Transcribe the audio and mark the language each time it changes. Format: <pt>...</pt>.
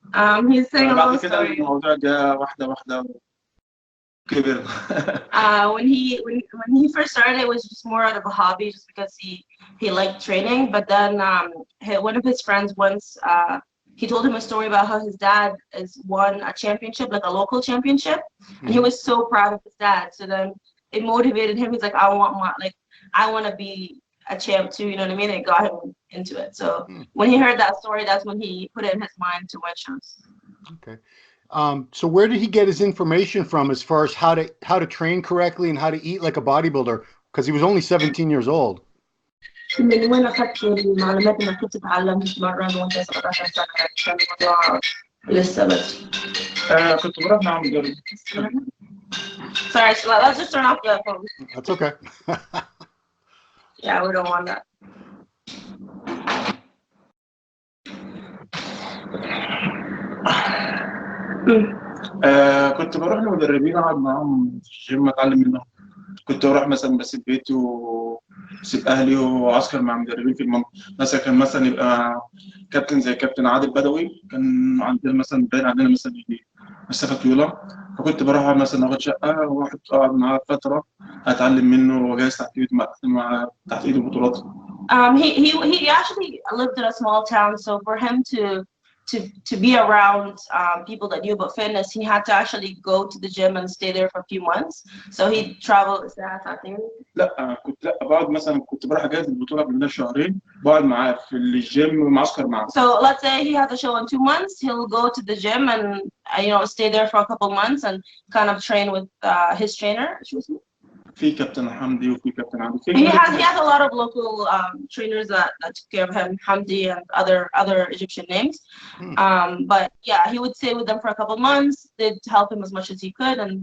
<ar>بعد كده الموضوع جه واحدة كبر.</ar> <en>When he first started, it was just more out of a hobby, just because he liked training. But then one of his friends once he told him a story about how his dad won a championship, like a local championship, and he was so proud of his dad. So then it motivated him. He's like, I want to be a champ too. You know what I mean? It got him into it. So when he heard that story, that's when he put it in his mind to win shows. Okay. So where did he get his information from as far as how to train correctly and how to eat like a bodybuilder? Because he was only 17 years old.</en> <ar>من وين أخذت المعلومات إنك كنت تتعلم تتمرن وأنت 17 سنة؟ كان الموضوع لسه بدري. كنت بروح مع مدرب.</ar> <en>Sorry, let's just turn off the phone. That's okay. Yeah, we don't want that.</en> <ar>كنت بروح لمدربين اقعد معاهم في الجيم اتعلم منهم. كنت بروح مثلا بسيب بيتي وسيب اهلي وعسكر مع مدربين في المنطقه. مثلا كان مثلا يبقى كابتن زي كابتن عادل بدوي، كان عندنا مثلا باين عندنا مثلا مسافه طويله، فكنت بروح مثلا اخد شقه واحد اقعد معاه فتره اتعلم منه واجهز تحت ايده بطولات.</ar> <en>He actually lived in a small town, so for him to be around people that knew about fitness, he had to actually go to the gym and stay there for a few months. So he traveled. Is that something?</en> <ar>لا بقعد مثلا كنت بروح اجهز البطوله قبل شهرين، بقعد معاه في الجيم معسكر معاه.</ar> <en>So let's say he has a show in 2 months, he'll go to the gym and stay there for a couple months and kind of train with his trainer.</en> <ar>في كابتن حمدي وفي كابتن عبد</ar> <en>he has a lot of local trainers that took care of him, Hamdi and other Egyptian names. But yeah, he would stay with them for a couple months. They'd help him as much as he could,</en>